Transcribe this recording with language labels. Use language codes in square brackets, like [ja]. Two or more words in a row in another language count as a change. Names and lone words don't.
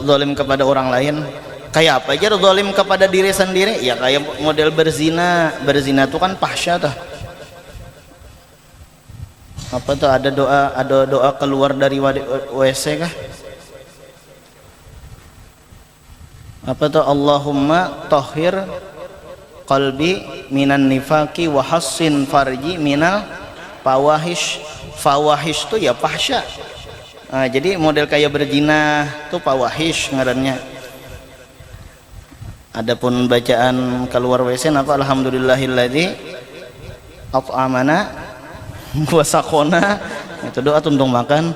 [id] Zalim kepada orang lain. Kayak apa aja zalim kepada diri sendiri? Ya kayak model berzina. Berzina itu kan fahsya tuh. Apa tuh, ada doa keluar dari WC kah? Apa tuh, [ar] اللهم طهر قلبي من النفاق وحصن فرجي من الفواحش. [id] Fawahish tuh ya fahsya. Nah, jadi model kayak berzina tuh fawahish ngarannya. Adapun bacaan keluar WC apa, [ar] الحمد لله الذي أطعمنا وسقانا, [id] itu doa tuntung makan.